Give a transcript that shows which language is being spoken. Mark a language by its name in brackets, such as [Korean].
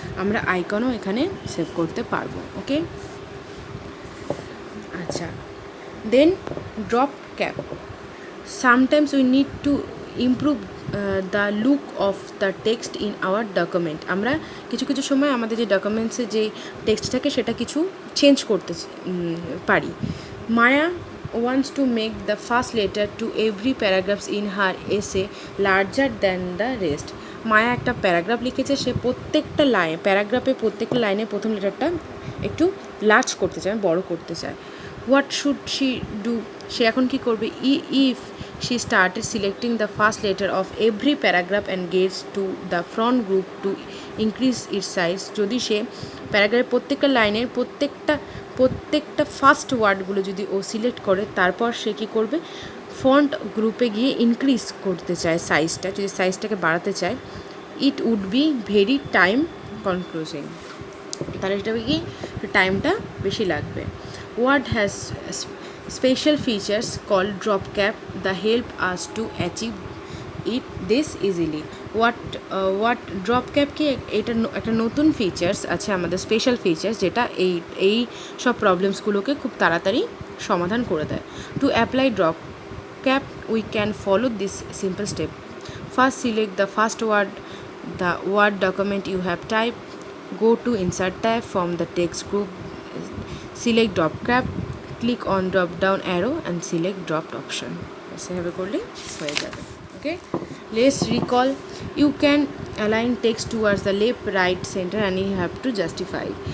[Bangla] আমরা আইকনও এখানে সেভ করতে পারবো. ওকে, আচ্ছা. [English] Then drop cap. Sometimes we need to improve the look of the text in our document. [Bangla] আমরা কিছু কিছু সময় আমাদের যে ডকুমেন্টসে যে টেক্সট থাকে সেটা কিছু চেঞ্জ করতে পারি. [English] Maya wants to make the first letter to every paragraphs in her essay larger than the rest. [Bangla] মায়া একটা প্যারাগ্রাফ লিখেছে, সে প্রত্যেকটা প্রত্যেকটা লাইনে প্রথম লেটারটা একটু লার্জ করতে চায়, বড় করতে চায়. [English] What should she do? [Bangla] সে এখন কী করবে? [English] If she started selecting the first letter of every paragraph and gets to the front group to increase its size. [Bangla] যদি সে প্যারাগ্রাফের প্রত্যেকটা লাইনের প্রত্যেকটা ফার্স্ট ওয়ার্ডগুলো যদি ও সিলেক্ট করে তারপর সে কী করবে? ফন্ট গ্রুপে গিয়ে ইনক্রিজ করতে চায় সাইজটা, যদি সাইজটাকে বাড়াতে চায়, [English] It would be very time confusing. [Bangla] তাহলে সেটা গিয়ে টাইমটা বেশি লাগবে. [English] Word has special features called drop cap that help us to achieve this easily. what [Bangla] drop cap কি? এটা একটা নতুন ফিচার্স আছে আমাদের, স্পেশাল ফিচার্স, যেটা এই সব প্রবলেমসগুলোকে খুব তাড়াতাড়ি সমাধান করে দেয়. [English] To apply drop cap we can follow this simple step. First, select the first the word document you have typed. Go to insert tab from the text group, select drop cap, click on drop down arrow and select dropped option. [Bangla] এভাবে করলে হয়ে যাবে. [English] Okay, let's recall. You can align text towards the left, right, center and you have to justify it.